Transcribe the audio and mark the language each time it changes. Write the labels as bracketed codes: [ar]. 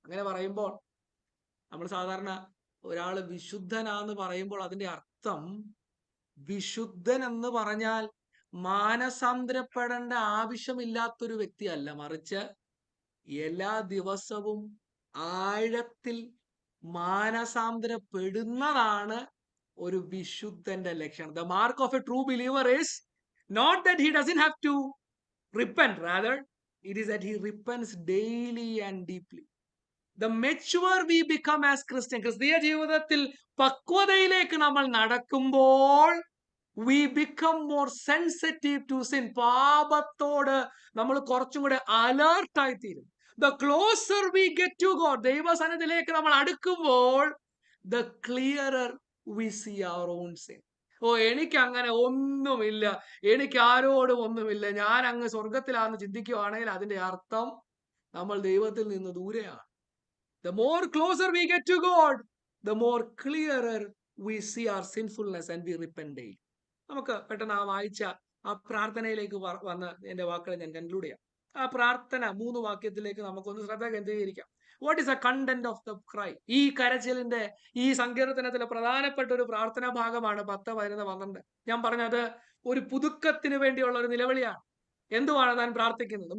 [ml] അങ്ങനെ പറയുമ്പോൾ നമ്മൾ സാധാരണ ഒരാള് വിശുദ്ധനാന്ന് പറയുമ്പോൾ അതിന്റെ അർത്ഥം, വിശുദ്ധൻ എന്ന് പറഞ്ഞാൽ മാനസാന്തരപ്പെടേണ്ട ആവശ്യമില്ലാത്തൊരു വ്യക്തിയല്ല, മറിച്ച് എല്ലാ ദിവസവും ആഴത്തിൽ മാനസാന്തരപ്പെടുന്നതാണ് ഒരു വിശുദ്ധന്റെ ലക്ഷണം. [en] The mark of a true believer is not that he doesn't have to repent, rather it is that he repents daily and deeply. The mature we become as Christian, [ml] ക്രിസ്തീയ ജീവിതത്തിൽ പക്വതയിലേക്ക് നമ്മൾ നടക്കുമ്പോൾ, [en] we become more sensitive to sin. [ml] പാപത്തോട് നമ്മൾ കുറച്ചും കൂടെ അലേർട്ടായി തീരും. [en] The closer we get to God, [ml] ദൈവസന്നിധിയിലേക്ക് നമ്മൾ അടുക്കുമ്പോൾ, [en] the clearer we see our own sin. [ml] എനിക്ക് അങ്ങനെ ഒന്നുമില്ല, എനിക്ക് ആരോടും ഒന്നുമില്ല, ഞാൻ അങ്ങ് സ്വർഗത്തിലാണെന്ന് ചിന്തിക്കുകയാണെങ്കിൽ അതിന്റെ അർത്ഥം നമ്മൾ ദൈവത്തിൽ നിന്ന് ദൂരെയാണ്. [en] The more closer we get to God, the more clearer we see our sinfulness and we repent daily. [ml] നമുക്ക് പെട്ടെന്ന് ആ വായിച്ച ആ പ്രാർത്ഥനയിലേക്ക് വന്ന് എന്റെ വാക്കുകളെ ഞാൻ കൺക്ലൂഡ് ചെയ്യാം. ആ പ്രാർത്ഥന 3 വാക്യത്തിലേക്ക് നമുക്കൊന്ന് ശ്രദ്ധ കേന്ദ്രീകരിക്കാം. [en] What is a content of the cry? [ml] ഈ കരച്ചിലിന്റെ, ഈ സങ്കീർത്തനത്തിലെ പ്രധാനപ്പെട്ട ഒരു പ്രാർത്ഥനാ ഭാഗമാണ് 10, 11, 12. ഞാൻ പറഞ്ഞത് ഒരു പുതുക്കത്തിന് വേണ്ടിയുള്ള ഒരു നിലവിളിയാണ്. എന്തുവാണ് താൻ പ്രാർത്ഥിക്കുന്നത്?